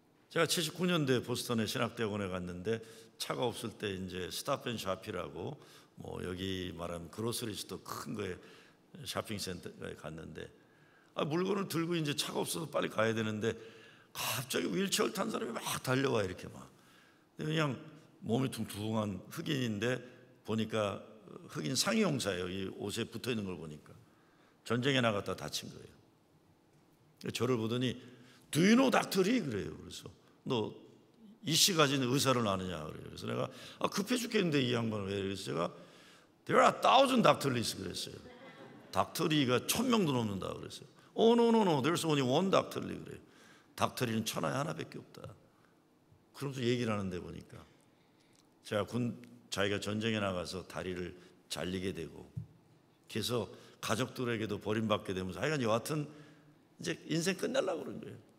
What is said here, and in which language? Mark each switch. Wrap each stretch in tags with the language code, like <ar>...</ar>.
<ko>제가 79년도에 보스턴에 신학대학원에 갔는데 차가 없을 때 이제 스탑앤샵이라고 뭐 여기 말하면 그로서리 스토어 큰 거에 쇼핑센터에 갔는데 물건을 들고 이제 차가 없어서 빨리 가야 되는데 갑자기 휠체어를 탄 사람이 막 달려와 이렇게 막 그냥 몸이 퉁퉁한 흑인인데 보니까 흑인 상위용사예요. 이 옷에 붙어 있는 걸 보니까 전쟁에 나갔다 다친 거예요. 저를 보더니</ko> <en>Do you know Dr.</en> <ko>Lee? 그래요. 그래서 너 이씨 가진 의사를 아느냐 그래요. 그래서 내가 급해 죽겠는데 이 양반을 왜? 그래서 제가</ko> <en>There are 1,000 Dr.</en> <ko>Lees 그랬어요. 닥터 리가 1,000명도 넘는다 그랬어요.</ko> <en>Oh no, there's only one Dr. Lee</en> <ko>그래요. 닥터 리는 천하에 하나밖에 없다. 그러면서 얘기를 하는데 보니까 제가 자기가 전쟁에 나가서 다리를 잘리게 되고 그래서 가족들에게도 버림받게 되면서 하여간 여하튼 이제 인생 끝내려고 그런 거예요.</ko>